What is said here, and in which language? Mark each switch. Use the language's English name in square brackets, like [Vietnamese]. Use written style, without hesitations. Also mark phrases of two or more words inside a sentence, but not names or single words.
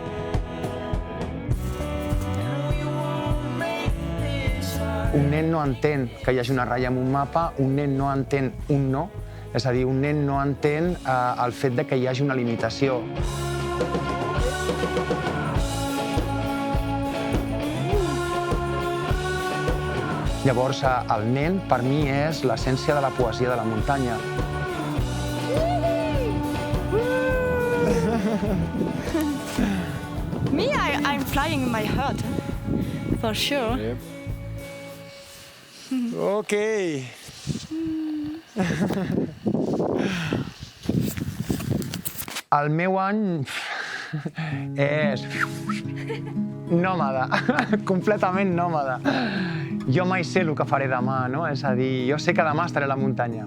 [Catalan] Un nen no entén que hi hagi una ratlla en un mapa, un nen no entén un no, és a dir, un nen no entén el fet de que hi hagi una limitació. Llavors, el nen, per mi, és l'essència de la poesia de la muntanya. [English] Me, I'm flying in my heart, for sure. Yep. Okay. [Catalan] El meu any és nòmada, completament nòmada. Jo mai sé el que faré demà, no? És a dir, jo sé que demà estaré a la muntanya.